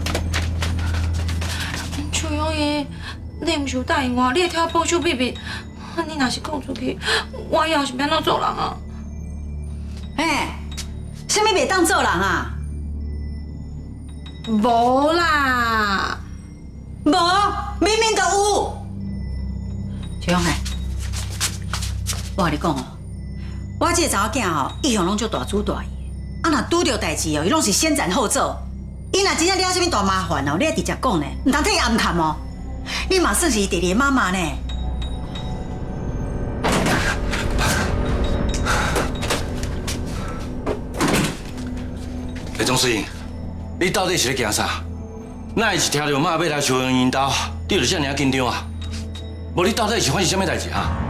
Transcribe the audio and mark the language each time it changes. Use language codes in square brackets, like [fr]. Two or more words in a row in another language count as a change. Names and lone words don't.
[nan] 徐香英，你毋是有答應我，你會替我保守秘密， 你若是講出去，我以後是要怎做人啊？什麼袂當做人啊？無啦，無，明明就有。秋香我跟你講哦，我這個查某囝哦，一向攏足大主大意，若拄着代志哦，伊攏是先斬後奏。伊若真正惹什麼大麻煩哦，你要直接講呢，唔通替伊暗崁哦。你嘛算是伊弟弟媽媽呢。總司令，你到底是咧驚啥？哪會是聽到媽要來求援因兜，你就這麼緊張啊？無你到底是發生什麼代志啊？